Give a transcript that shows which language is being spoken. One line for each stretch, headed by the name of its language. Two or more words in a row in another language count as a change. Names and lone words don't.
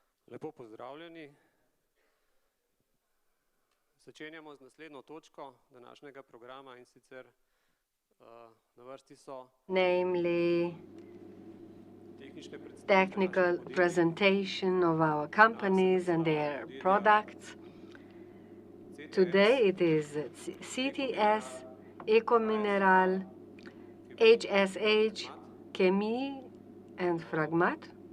Slovenian: Lepo pozdravljeni. Začenjamo z naslednjo točko današnjega programa in sicer na vrsti so
English: namely technical presentation of our companies and their products. Today it is CTS, EKOMINERAL, HSH, CHEMIE and FRAGMAT.